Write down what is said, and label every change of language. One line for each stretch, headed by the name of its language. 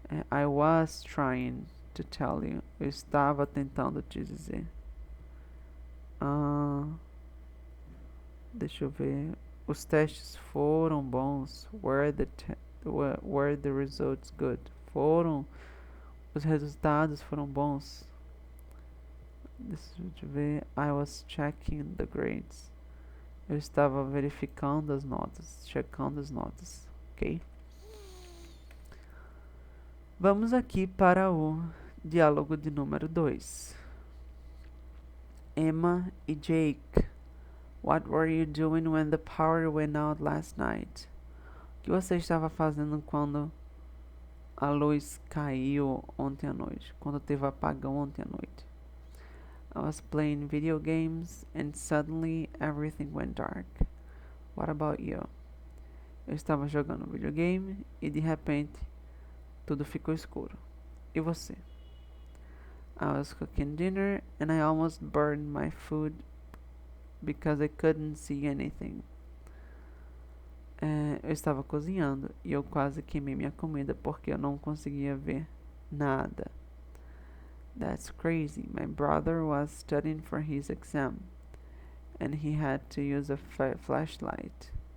English: I was trying to tell you.
Portuguese: Eu estava tentando te dizer. Deixa eu ver. Os testes foram bons.
English: Were the results good?
Portuguese: Os resultados foram bons. Deixa eu ver.
English: I was checking the grades.
Portuguese: Eu estava verificando as notas, checando as notas, ok? Vamos aqui para o diálogo de número 2. Emma e Jake.
English: What were you doing when the power went out last night?
Portuguese: O que você estava fazendo quando a luz caiu ontem à noite? Quando teve apagão ontem à noite?
English: I was playing video games and suddenly everything went dark. What about you?
Portuguese: Eu estava jogando videogame e de repente tudo ficou escuro. E você?
English: I was cooking dinner and I almost burned my food because I couldn't see anything.
Portuguese: Eu estava cozinhando e eu quase queimei minha comida porque eu não conseguia ver nada.
English: That's crazy. My brother was studying for his exam and he had to use a flashlight.